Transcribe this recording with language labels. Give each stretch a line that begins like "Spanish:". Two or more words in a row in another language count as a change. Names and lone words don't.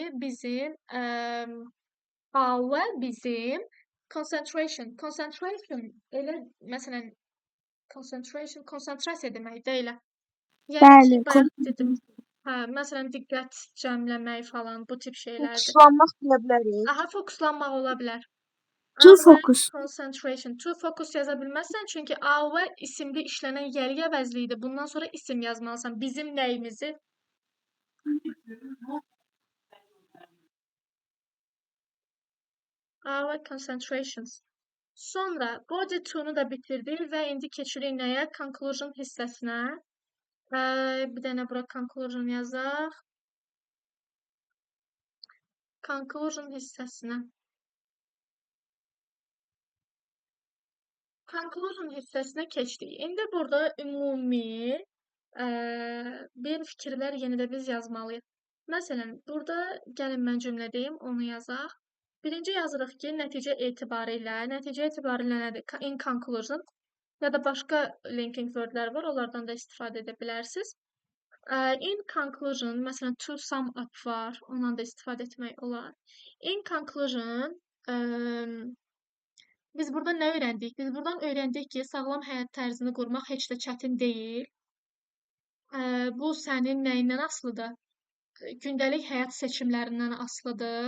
Azerbaijani: Bizim bizim concentration. Concentration elə, məsələn, konsentrasiya deməkdir elə. Bəli, bayaq dedim. Məsələn, diqqət cəmləmək falan bu tip şeylərdir. Fokuslanmaq deyə bilərik. Aha, fokuslanmaq ola bilər.
English: To focus. Concentration. To focus
Azerbaijani: yaza bilməzsən, çünki our isimli işlənən yəli əvəzliyidir. Bundan sonra isim yazmalısan. Bizim nəyimizi?
English: Our concentrations.
Azerbaijani: Sonra
English: body to-
Azerbaijani: nu da bitirdik və indi keçirik nəyə? Conclusion hissəsinə. Bir dənə bura conclusion yazaq. Conclusion hissəsinə. Conclusion hissəsinə keçdik. İndi burada ümumi bir fikirlər yenə də biz yazmalıyıq. Məsələn, burada gəlin mən cümlə deyim, onu yazaq. Birinci yazırıq ki, nəticə etibarilə nədir?
English: In conclusion
Azerbaijani: ya da başqa
English: linking wordlər
Azerbaijani: var, onlardan da istifadə edə bilərsiniz.
English: In conclusion,
Azerbaijani: məsələn,
English: to sum up
Azerbaijani: var, ondan da istifadə etmək olar.
English: In conclusion,
Azerbaijani: biz burada nə öyrəndik? Biz buradan öyrəndik ki, sağlam həyat tərzini qurmaq heç də çətin deyil. Bu sənin nəyindən asılıdır? Gündəlik həyat seçimlərindən asılıdır.